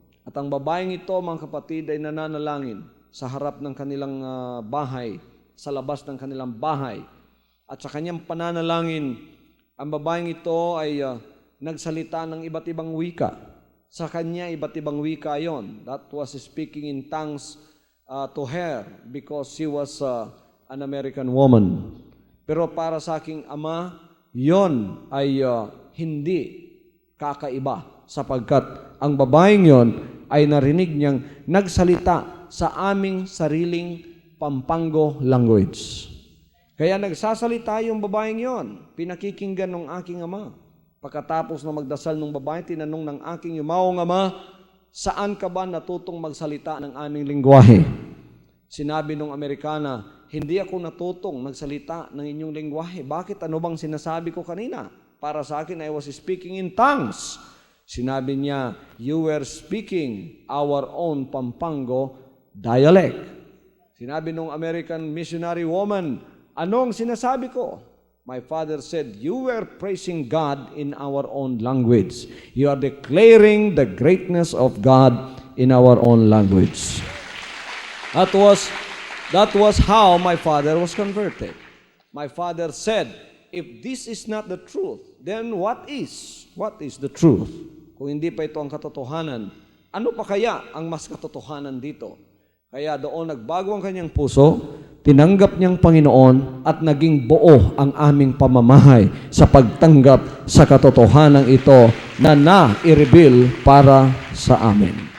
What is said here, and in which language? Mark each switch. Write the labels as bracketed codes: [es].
[tl] At ang babaeng ito, mga kapatid, ay nananalangin sa harap ng kanilang bahay, sa labas ng kanilang bahay. At sa kanyang pananalangin, ang babaeng ito ay nagsalita ng iba't ibang wika. Sa kanya, iba't ibang wika yon. [en] That was speaking in tongues to her because she was an American woman. [tl] Pero para sa aking ama, yon ay hindi kakaiba sapagkat ang babaeng yon ay narinig niyang nagsalita sa aming sariling Pampango language. Kaya nagsasalita yung babaeng yon, pinakikinggan ng aking ama. Pagkatapos na magdasal ng babae, tinanong ng aking yumaong ama, saan ka ba natutong magsalita ng aming lingwahe? Sinabi ng Amerikana, hindi ako natutong magsalita ng inyong lingwahe. Bakit? Ano bang sinasabi ko kanina? Para sa akin, [en] I was speaking in tongues. [tl] Sinabi niya, [en] you were speaking our own Pampango dialect. [tl] Sinabi ng [en] American missionary woman, [tl] anong sinasabi ko? [en] My father said, you were praising God in our own language. You are declaring the greatness of God in our own language. That was how my father was converted. My father said, if this is not the truth, then what is? What is the truth? [tl] Kung hindi pa ito ang katotohanan, ano pa kaya ang mas katotohanan dito? Kaya doon nagbago ang kanyang puso, tinanggap niyang Panginoon at naging buo ang aming pamamahay sa pagtanggap sa katotohanan ito na na-i-reveal para sa amin.